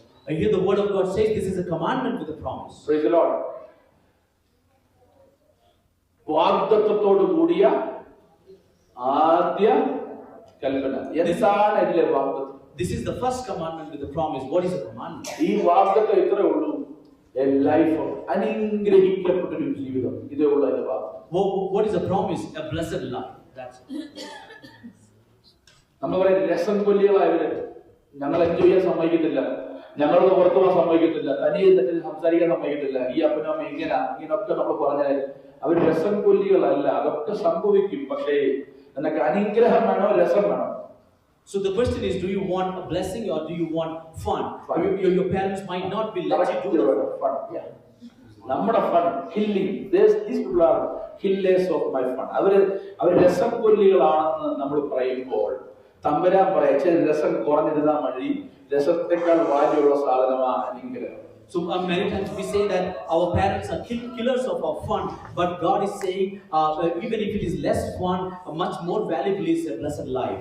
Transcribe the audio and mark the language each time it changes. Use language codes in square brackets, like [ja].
[en] I hear the word of God says this is a commandment with a promise. Praise the Lord. [ml] വാഗ്ദത്തത്തോട് കൂടിയ ആദ്യ കൽപ്പന. എന്താണ് ഇതിലെ വാഗ്ദത്തം? [en] This is the first commandment with a promise. What is a commandment? [ml] ഈ വാഗ്ദത്തം ഇത്രേ ഉള്ളൂ, [en] a life of [ml] അനുഗ്രഹിക്കപ്പെട്ട ഒരു ജീവിതം. ഇതേ ഉള്ളൂ അതിന്റെ വാഗ്ദത്തം. [en] What is a promise? A blessed life. That's it. [ml] നമ്മൾ പറയും രസം കൊല്ലികളായവര് ഞങ്ങൾ എൻജോയ് ചെയ്യാൻ സമ്മതിക്കത്തില്ല, ഞങ്ങളോട് പുറത്തു പോകാൻ സമ്മതിക്കത്തില്ല, തനിയെ തെറ്റിൽ സംസാരിക്കാൻ സമ്മതിക്കത്തില്ല, ഈ അപ്പനും അമ്മ ഇങ്ങനൊക്കെ നമ്മൾ പറഞ്ഞാൽ അവർ രസം കൊല്ലികളല്ല. അതൊക്കെ സംഭവിക്കും, പക്ഷേ നിനക്ക് അനുഗ്രഹം വേണോ രസം വേണോ? [en] So the question is, do you want a blessing or do you want fun? Your parents might not be let you do the fun. Yeah. നമ്മുടെ fun killing. These people are killers of my fun. [ml] അവർ രസം കൊല്ലികളാണെന്ന് നമ്മൾ പറയുമ്പോൾ തമ്പുരാൻ പറയാ, രസം കുറഞ്ഞിരുന്നാ മതി, രസത്തെക്കാൾ വാല്യുള്ള സാധനമാണ് അനുഗ്രഹം. [en] So many times we say that our parents are killers of our fun, but God is saying even if it is less fun, much more valuable is a blessed life.